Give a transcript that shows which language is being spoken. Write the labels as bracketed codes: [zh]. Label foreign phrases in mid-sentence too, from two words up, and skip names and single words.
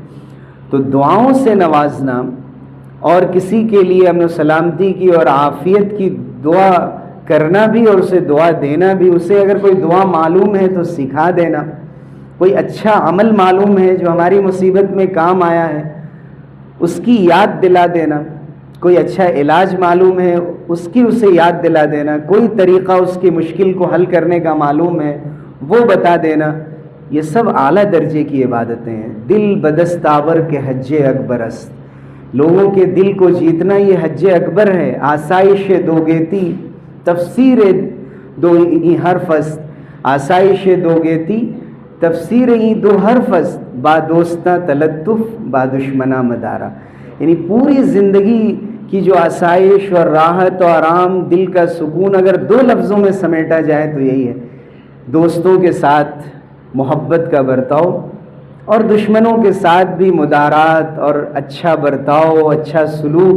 [ur] تو دعاؤں سے نوازنا اور کسی کے لیے امن و سلامتی کی اور عافیت کی دعا کرنا بھی اور اسے دعا دینا بھی، اسے اگر کوئی دعا معلوم ہے تو سکھا دینا، کوئی اچھا عمل معلوم ہے جو ہماری مصیبت میں کام آیا ہے اس کی یاد دلا دینا، کوئی اچھا علاج معلوم ہے اس کی اسے یاد دلا دینا، کوئی طریقہ اس کی مشکل کو حل کرنے کا معلوم ہے وہ بتا دینا، یہ سب اعلیٰ درجے کی عبادتیں ہیں۔ [fa] دل بدست آور کے حج اکبر است، [ur] لوگوں کے دل کو جیتنا یہ حج اکبر ہے۔ [fa] آسائش دو گیتی تفسیر دو ای حرف است، آسائش دو گیتی تفسیر ای دو حرف است، با دوستہ تلطف با دشمنہ مدارہ، [ur] یعنی پوری زندگی کی جو آسائش اور راحت اور آرام، دل کا سکون اگر دو لفظوں میں سمیٹا جائے تو یہی ہے، دوستوں کے ساتھ محبت کا برتاؤ اور دشمنوں کے ساتھ بھی مدارات اور اچھا برتاؤ، اچھا سلوک۔